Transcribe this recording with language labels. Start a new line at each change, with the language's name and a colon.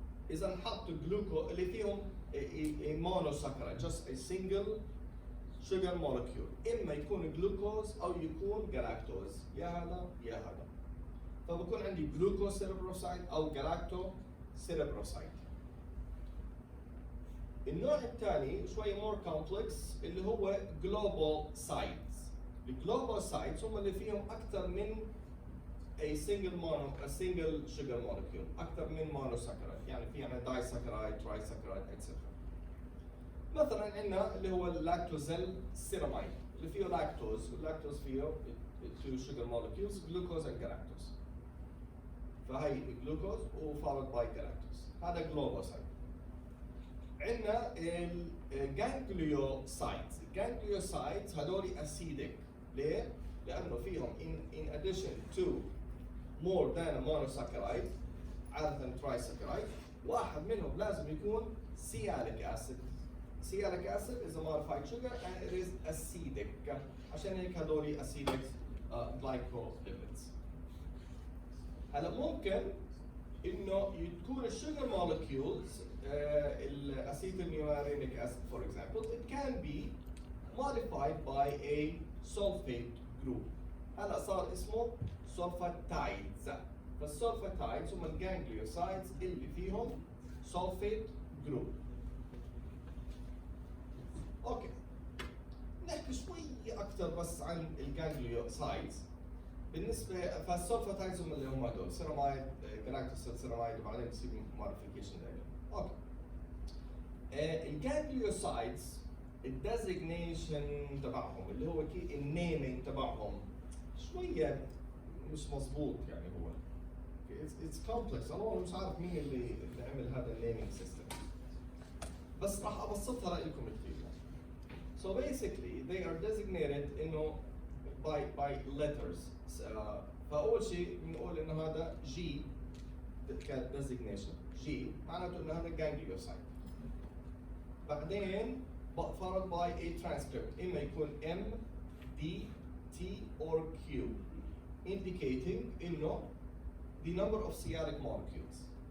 Arabic: إذا نحط جلوكو اللي فيهم monosaccharide,
English: just a single sugar molecule.
Arabic: إما يكون جلوكوز أو يكون جلاكتوز. يا هذا يا هذا. فبكون عندي جلوكوسيربروسايت أو جلاكتوسيربروسايت. النوع الثاني شوي مور كومبلكس اللي هو جلوبوسايتس. الجلوبوسايتس هم اللي فيهم أكثر من
English: a single sugar molecule،
Arabic: أكثر من monosaccharide، يعني في عندنا disaccharide، trisaccharide etc. مثلا عندنا اللي هو اللاكتوزيل سيراميد اللي فيه لاكتوز، واللاكتوز فيه
English: two sugar molecules glucose and galactose.
Arabic: فهي جلوكوز و
English: followed by galactose.
Arabic: هذا جلوبوسايت. عندنا الجانجليوسايتس هذول اسيدك. ليه؟ لأنه فيهم
English: in addition to more than a monosaccharide
Arabic: عادة trisaccharide واحد منهم لازم يكون sialic acid.
English: Sialic acid is a modified sugar and it is acidic.
Arabic: عشان هيك هذول acidic glycolipids. هلا ممكن إنه تكون
English: الsugar molecules acetylmuraric acid for example, it can be modified by a sulfate group.
Arabic: هلا صار اسمه sulfatides. فالsulfatides هم الجانجليوسايتس اللي فيهم sulfate group. اوكي. نحكي شوي اكثر بس عن الجانجليوسايتس. بالنسبه فالsulfatides هم اللي هم هدول سيراميد، جلاكتوسيل سيراميد وبعدين بصير موديفيكيشن لهم. اوكي. الجانجليوسايتس الديزيجنيشن تبعهم اللي هو النيمينج تبعهم شويه مش مظبوط، يعني هو اتس كومبلكس. انا مش عارف مين اللي عمل هذا النيمينج سيستم، بس راح ابسطها لكم كثير.
English: So basically they are designated انه by letters.
Arabic: فاول شيء بنقول انه هذا G designation. G معناته انه هذا ganglioside.
English: بعدين followed by a transcript
Arabic: إما يكون
English: M, D, T or Q indicating إنه the number of sialic molecules.